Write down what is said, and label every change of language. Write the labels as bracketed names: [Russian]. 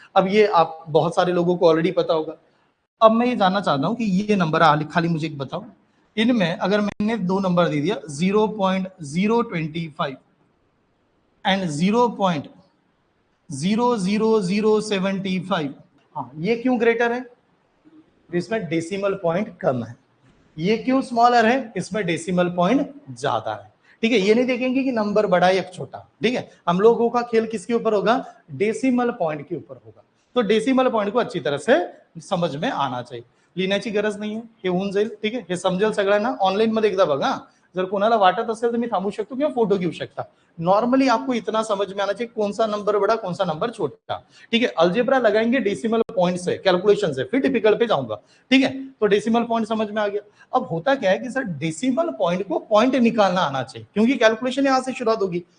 [Hindi] अब ये आप बहुत सारे लोगों को ऑलरेडी पता होगा। अब मैं ये जानना चाहता हूं कि ये नंबर खाली मुझे एक बताओ, इनमें अगर मैंने दो नंबर दे दिया 0.025 एंड 0.00075, हाँ ये क्यों ग्रेटर है? इसमें डेसिमल पॉइंट कम है। ये क्यों स्मॉलर है? इसमें डेसिमल पॉइंट ज्यादा है, ठीक है। ये नहीं देखेंगे कि नंबर बड़ा या छोटा, ठीक है। हम लोगों का खेल किसके ऊपर होगा? डेसिमल पॉइंट के ऊपर होगा। तो डेसिमल पॉइंट को अच्छी तरह से समझ में आना चाहिए, [Marathi] लिहिण्याची गरज नाहीये, हे होऊन जाईल, ठीक आहे। हे समजेल सगळ्यांना। ऑनलाईन मध्ये एकदा बघा, जर कोणाला वाटत असेल तर मी थांबू शकतो किंवा फोटो घेऊ शकता। [Hindi] नॉर्मली आपको इतना समझ में आना चाहिए कौन सा नंबर बड़ा कौन सा नंबर छोटा, ठीक है। अलजेब्रा लगाएंगे डेसिमल पॉइंट से, कैलकुलेशन से, फिर टिपिकल पे जाऊंगा, ठीक है। तो डेसिमल पॉइंट समझ में आ गया। अब होता क्या है कि सर डेसिमल पॉइंट को पॉइंट निकालना आना चाहिए, क्योंकि कैलकुलेशन यहां से शुरुआत होगी।